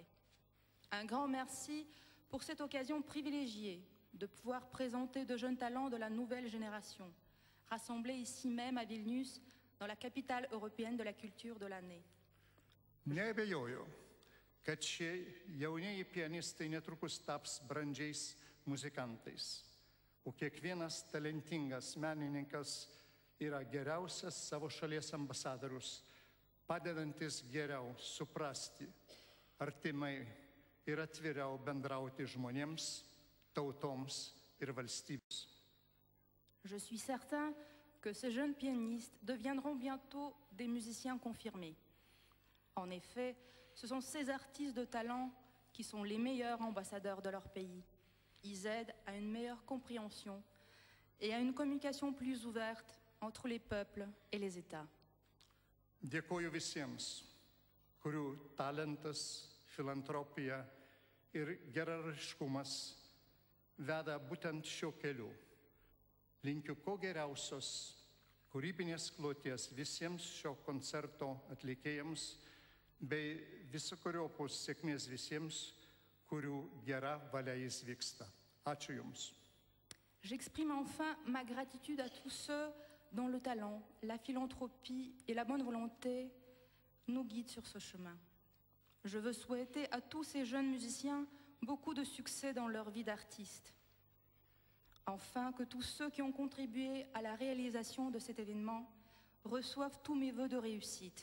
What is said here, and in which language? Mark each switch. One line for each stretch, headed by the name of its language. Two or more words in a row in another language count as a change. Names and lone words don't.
French: Un grand merci pour cette occasion privilégiée de pouvoir présenter de jeunes talents de la nouvelle génération, rassemblés ici même à Vilnius, dans la capitale européenne de la culture de l'année.
Lithuanian: Neabejoju, kad šie jaunieji pianistai netrukus taps brandžiais muzikantais, o kiekvienas talentingas menininkas yra geriausias savo šalies ambasadorius, padedantis geriau suprasti, artimai ir atviriau bendrauti žmonėms, tautoms ir valstybėms.
French: Je suis certain que ces jeunes pianistes deviendront bientôt des musiciens confirmés. En effet, ce sont ces artistes de talent qui sont les meilleurs ambassadeurs de leur pays. Ils aident à une meilleure compréhension et à une communication plus ouverte entre les peuples et les États.
Lithuanian: Dėkoju visiems, kurių talentas, filantropija ir geranoriškumas veda būtent šiuo keliu. Linkiu kuo geriausios kūrybinės kloties visiems šio koncerto atlikėjams bei visokeriopos sėkmės visiems, kurių gera valia jis vyksta. Ačiū Jums.
French: J'exprime enfin ma gratitude à tous ceux dont le talent, la philanthropie et la bonne volonté nous guident sur ce chemin. Je veux souhaiter à tous ces jeunes musiciens beaucoup de succès dans leur vie d'artiste. Enfin, que tous ceux qui ont contribué à la réalisation de cet événement reçoivent tous mes vœux de réussite.